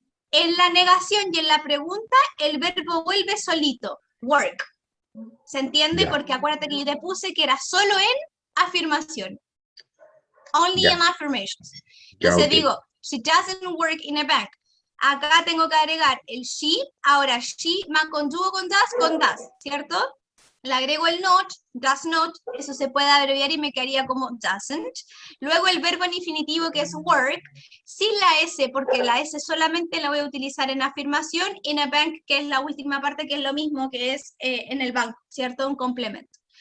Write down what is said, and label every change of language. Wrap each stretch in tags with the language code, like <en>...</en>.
<es>En la negación y en la pregunta, el verbo vuelve solito, work. ¿Se entiende? Porque acuérdate que yo te puse que era solo en afirmación.</es> <en>Only in affirmations.</en> <es>Entonces digo,</es> <en>she doesn't work in a bank.</en> <es>Acá tengo que agregar el she. Ahora, she más con do o con does, ¿cierto? le agrego el not, does not, eso se puede abreviar y me quedaría como doesn't. Luego el verbo en infinitivo que es work, sin la S, porque la S solamente la voy a utilizar en afirmación,</es> <en>in a bank,</en> <es>que es la última parte, que es lo mismo que es en el banco, ¿cierto? Un complemento.</es>